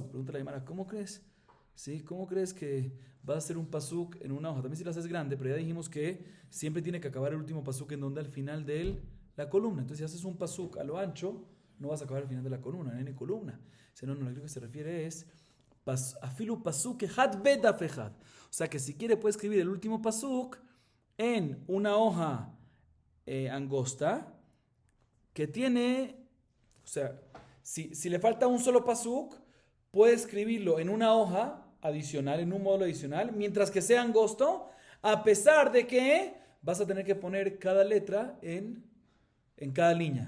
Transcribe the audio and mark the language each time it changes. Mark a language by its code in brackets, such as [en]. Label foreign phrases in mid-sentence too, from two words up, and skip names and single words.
[es] Pregunta la Gemara, ¿cómo crees? ¿Sí? ¿Cómo crees que va a ser un pasuk en una hoja? También si la haces grande, pero ya dijimos que siempre tiene que acabar el último pasuk en donde al final del la columna. Entonces, si haces un pasuk a lo ancho, no vas a acabar al final de la columna, no hay ni columna. No, lo que se refiere es [he] אפילו פסוק אחד בדף אחד. [es] O sea que si quiere puede escribir el último pasuk en una hoja angosta que tiene, o sea, si le falta un solo pasuk, puede escribirlo en una hoja adicional, en un módulo adicional, mientras que sea angosto, a pesar de que vas a tener que poner cada letra en cada línea.